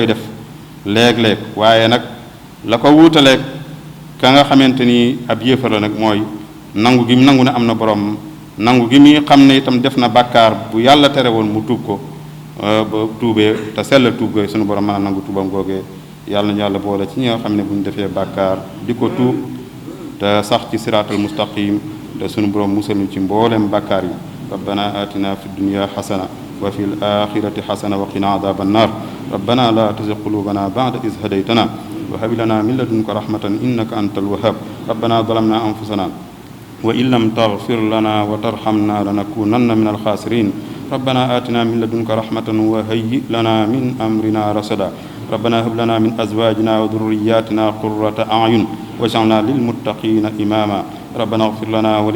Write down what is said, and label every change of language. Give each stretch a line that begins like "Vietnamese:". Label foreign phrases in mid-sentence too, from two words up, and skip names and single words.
Wolof: def léeg-léeg waaye nag la ko wuutaleeg ka nga xamante ni ab yéefar la nag mooy nangu gi mu nangu ne am na borom nangu gi muy xam ne itam def na bàkkaar bu yàlla tere woon mu tuub ko ba tuubee te sellal tuub gooy sunu borom mën a nangu tuubam googee yàlla na yàlla boole ci ñi nga xam ne bu ñu defee bàkkaar di ko tuub te sax ci
Arabic: الصراط المستقيم
Wolof: te sunu borom musal ñu ci mboolem bàkkaar yi
Arabic: ربنا آتنا في الدنيا حسنة وفي الآخرة حسنة وقنا عذاب النار ربنا لا تزغ قلوبنا بعد إذ هديتنا وهب لنا من لدنك رحمة إنك أنت الوهاب ربنا ظلمنا أنفسنا وإن لم تغفر لنا وترحمنا لنكونن من الخاسرين ربنا آتنا من لدنك رحمة وهيئ لنا من أمرنا رشدا ربنا هب لنا من أزواجنا وذرياتنا قرة أعين واجعلنا للمتقين إماما ربنا اغفر لنا ول